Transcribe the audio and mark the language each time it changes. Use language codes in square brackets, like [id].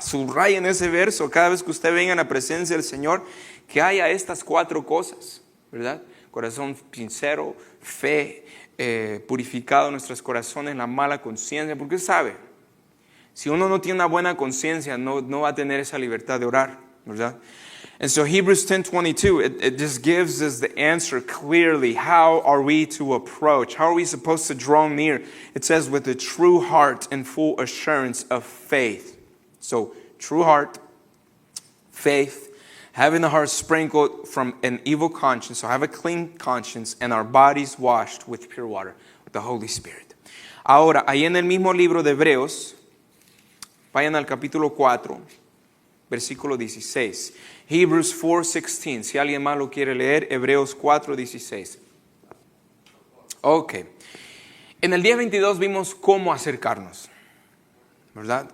[es] Subraya en ese verso. Cada vez que usted venga en la presencia del Señor, que haya estas 4 cosas, ¿verdad? Corazón sincero, fe, purificado nuestros corazones, la mala conciencia. Porque sabe, si uno no tiene una buena conciencia, no va a tener esa libertad de orar, ¿verdad? [en] And so Hebrews 10:22, it just gives us the answer clearly. How are we to approach? How are we supposed to draw near? It says with a true heart and full assurance of faith. So true heart, faith, having the heart sprinkled from an evil conscience. So have a clean conscience and our bodies washed with pure water, with the Holy Spirit. [es] Ahora, ahí en el mismo libro de Hebreos, vayan al capítulo 4, versículo 16. [en] Hebrews 4:16. [es] Si alguien más lo quiere leer, Hebreos 4:16. Ok. En el día 22 vimos cómo acercarnos, ¿verdad?